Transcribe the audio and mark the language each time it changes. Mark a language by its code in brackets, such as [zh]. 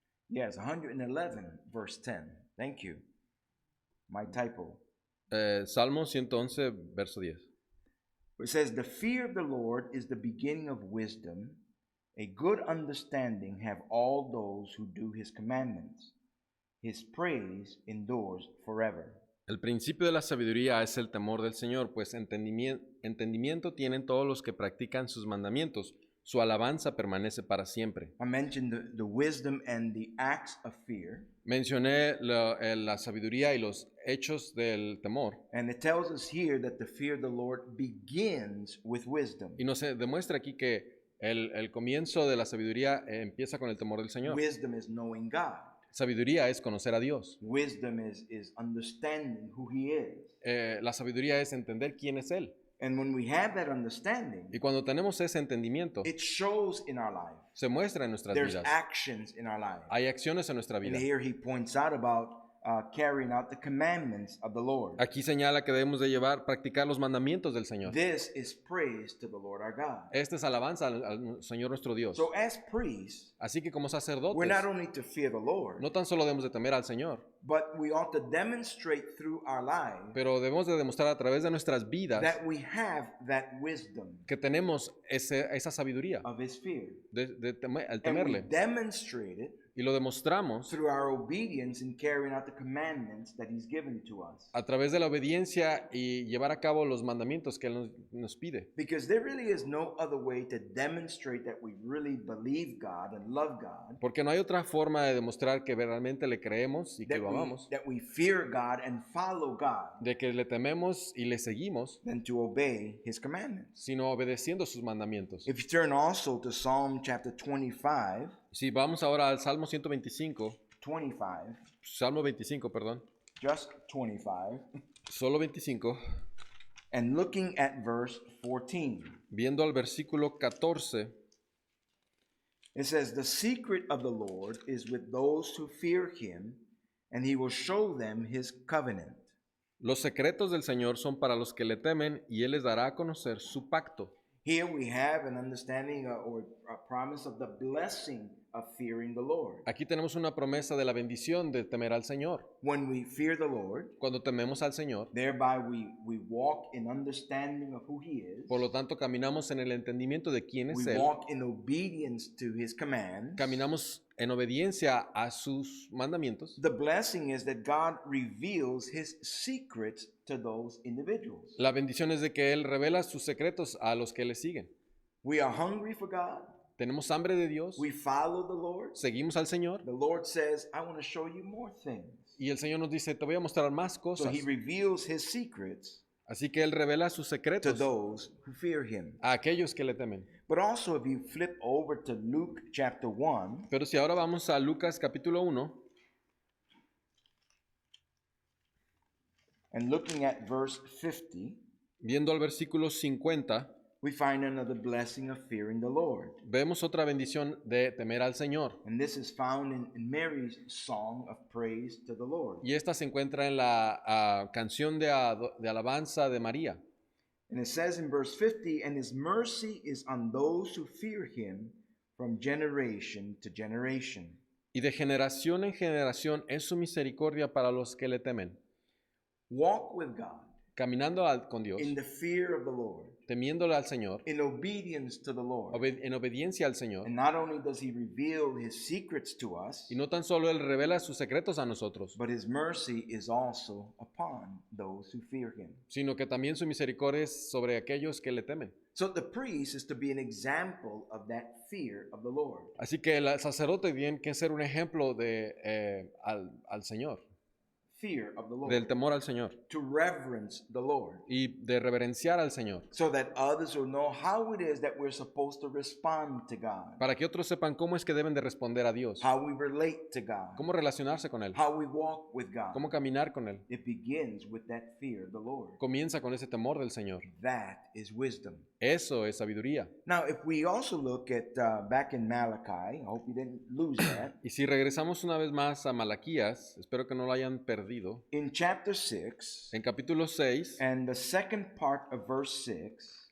[en] Yes, 111, verse 10. Thank you. My typo. [es] Salmo 111, verso 10. [en] It says, "The fear of the Lord is the beginning of wisdom. A good understanding have all those who do His commandments. His praise endures forever." [es] El principio de la sabiduría es el temor del Señor, pues entendimiento tienen todos los que practican sus mandamientos. Su alabanza permanece para siempre. [en] I mentioned the wisdom and the acts of fear. [es] Mencioné la sabiduría y los hechos del temor. [en] And it tells us here that the fear of the Lord begins with wisdom. [es] Y nos demuestra aquí que el comienzo de la sabiduría empieza con el temor del Señor. [en] Wisdom is knowing God. [es] Sabiduría es conocer a Dios. [en] Wisdom is understanding who He is. [es] La sabiduría es entender quién es Él. [en] And when we have that understanding, [es] Y cuando tenemos ese entendimiento, [en] it shows in our life. [es] se muestra en nuestras [en] There's [es] vidas. [en] actions in our life. [es] Hay acciones en nuestra [en] And [es] vida. [en] here he points out about carrying out the commandments of the Lord. [es] Aquí señala que debemos de practicar los mandamientos del Señor. [en] This is praise to the Lord our God. [es] Esta es alabanza al Señor nuestro Dios. [en] So as priests, [es] Así que como [en] we're [es] sacerdotes, [en] not only to fear the Lord, [es] no tan solo debemos de temer al Señor, [en] but we ought to demonstrate through our lives [es] pero debemos de demostrar a través de nuestras vidas [en] that we have that wisdom [es] que tenemos esa sabiduría [en] of His fear. [es] al [en] And we [es] temerle. [en] demonstrate it [es] Y lo demostramos [en] through our obedience in carrying out the commandments that He's given to us. [es] a través de la obediencia y llevar a cabo los mandamientos que Él nos pide. [en] Because there really is no other way to demonstrate that we really believe God and love God, [es] Porque no hay otra forma de demostrar que realmente le creemos y que lo amamos, [en] that we fear God and follow God, [es] de que le tememos y le seguimos, [en] than to obey His commandments. [es] sino obedeciendo sus mandamientos. [en] If you turn also to Psalm chapter 25, [es] Si vamos ahora al Salmo 125, [en] 25, [es] Salmo 25, perdón, [en] just 25, [es] solo 25, [en] and looking at verse 14, [es] viendo al versículo 14, [en] it says, "The secret of the Lord is with those who fear Him, and He will show them His covenant." [es] los secretos del Señor son para los que le temen y Él les dará a conocer su pacto. [en] Here we have an understanding or a promise of the blessing of fearing the Lord. [es] Aquí tenemos una promesa de la bendición de temer al Señor. [en] When we fear the Lord, [es] Cuando tememos al Señor, [en] thereby we walk in understanding of who He is. [es] por lo tanto caminamos en el entendimiento de quién es [en] We [es] Él, [en] walk in obedience to His commands. [es] caminamos en obediencia a sus mandamientos. [en] The blessing is that God reveals His secrets to those individuals. [es] La bendición es de que Él revela sus secretos a los que le siguen. [en] We are hungry for God. [es] Tenemos hambre de Dios, [en] We follow the Lord. [es] seguimos al Señor [en] The Lord says, I want to show you more things. [es] y el Señor nos dice, te voy a mostrar más [en] So [es] cosas. [en] He reveals His secrets [es] Así que Él revela sus [en] to [es] secretos [en] those who fear Him. [es] a aquellos que le temen. [en] But also, if you flip over to Luke chapter 1, [es] Pero si ahora vamos a Lucas capítulo 1, [en] and looking at verse 50, [es] viendo al versículo 50, [en] we find another blessing of fearing the Lord. [es] vemos otra bendición de temer al Señor. [en] And this is found in Mary's song of praise to the Lord. [es] Y esta se encuentra en la canción de alabanza de María. [en] And it says in verse 50, and His mercy is on those who fear Him from generation to generation. [es] Y de generación en generación es su misericordia para los que le temen. [en] Walk with God [es] Caminando con Dios, [en] in the fear of the Lord, [es] temiéndole al Señor, [en] in obedience to the Lord. [es] en obediencia al Señor. [en] And not only does He reveal His secrets to us, [es] Y no tan solo Él revela sus secretos a nosotros, [en] but His mercy is also upon those who fear Him. [es] sino que también su misericordia es sobre aquellos que le temen. [en] So the priest is to be an example of that fear of the Lord. [es] Así que el sacerdote tiene que ser un ejemplo al Señor, [en] Fear of the Lord. [es] del temor al Señor [en] To reverence the Lord. [es] y de reverenciar al Señor, [en] So that others will know how it is that we're supposed to respond to God. [es] para que otros sepan cómo es que deben de responder a Dios, [en] How we relate to God. [es] cómo relacionarse con Él, [en] How we walk with God. [es] cómo caminar con Él. [en] It begins with that fear of the Lord. [es] Comienza con ese temor del Señor. [en] That is wisdom. [es] Eso es sabiduría. [en] Now, if we also look at back in Malachi, I hope you didn't lose that. [es] Y si regresamos una vez más a Malaquías, espero que no lo hayan perdido, [en] In chapter 6, [es] en capítulo 6, [en] and the second part of verse 6,